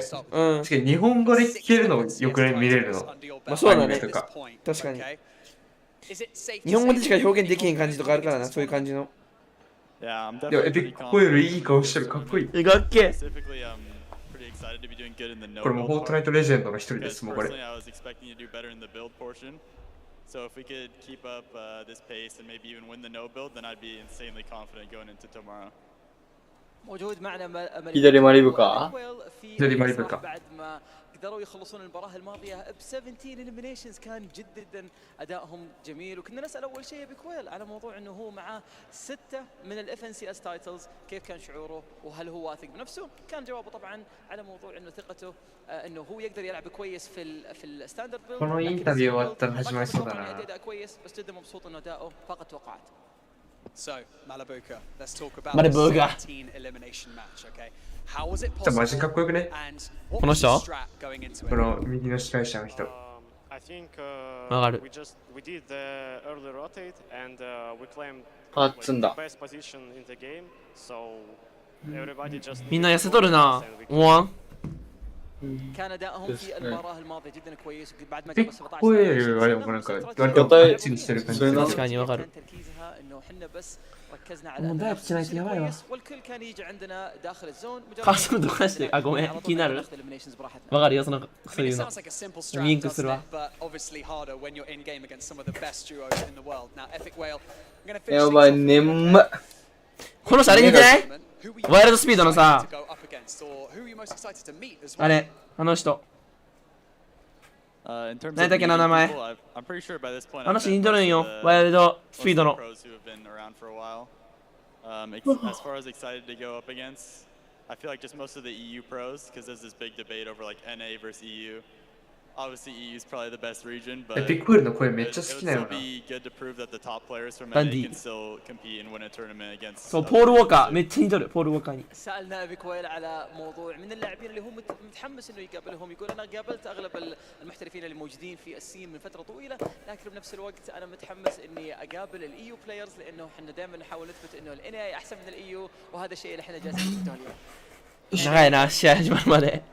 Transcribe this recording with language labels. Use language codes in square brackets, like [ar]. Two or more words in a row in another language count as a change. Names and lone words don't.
[ja] 確かに日本語で聞けるのよく見れるの。まあそうだね。確かに。日本語でしか表現できへん感じとかあるからな、そういう感じの。いや、エピックコイルいい顔してる、かっこいい。え、かっけ。これもフォートナイトレジェンドの一人です、もうこれ。 [en] So if we could keep up this pace and maybe even win the no build, then I'd be insanely confident going into tomorrow. [ja] 左マリブか？左マリブか。 [ar] قدروا يخلصون المباراة الماضية ب 17 eliminations كان جدا أدائهم جميل وكنا نسأل أول شيء بكويل على موضوع إنه هو معاه 6 من ال FNCS titles كيف كان شعوره وهل هو واثق بنفسه؟ كان جوابه طبعا على موضوع إنه ثقته إنه هو يقدر يلعب كويس في [en] standard build. [ja] このインタビュー終わったら始まりそうだな。 [ar] أداء كويس بس جدا مبسوط إنه أداؤه فاق توقعات. [en] So Malibuca, let's talk about Malibuca. 17 elimination match, okay? How was it [ja] じゃあマ [en] possible? [ja] ジかっこよくね。この人？この右の司会者の人。わかる。あ、積んだ。みんな痩せとるな。思わん [ar] كان أدائهم في المباراة الماضية جدا كويس بعد ما [ja] ピ [ar] جاب [ja] ッ [ar] 17 [ja] コエルはでもなんか割とガチにしてる感じ。確かにわかる。 [ar] تركيزها إنه حنا بس ركزنا على [ja] もうダイブしないとやばいわ。 [ar] والكل كان يجي عندنا داخل الزون [ja] カスタムとかして、あ、ごめん、気になる。わかるよ、その、そういうの。リンクするわ。やばい、眠っ。この人あれ似てない？ワイルドスピードのさ、あれ、あの人。何だっけな、名前。あの人似とるんよ、ワイルドスピードの。 [en] As far as excited to go up against, I feel like just most of the EU pros, because there's this big debate over like NA versus EU. Obviously, EU is probably the best region, but it would still be good to prove that the top players from NA can still compete and win a tournament against. [ja] そう、ポール・ウォーカー、めっちゃ似とる、ポール・ウォーカーに。 [ar] سألنا أبي كويل على موضوع من اللاعبين اللي هو متحمس إنه يقابلهم يقول أنا قابلت أغلب المحترفين اللي موجودين في السين من فترة طويلة لكن بنفس الوقت أنا متحمس إني أقابل [en] EU players [ar] لأنه إحنا دائما نحاول نثبت إنه الNA أحسن من الإيو وهذا الشيء اللي إحنا جالسين نثبته اليوم.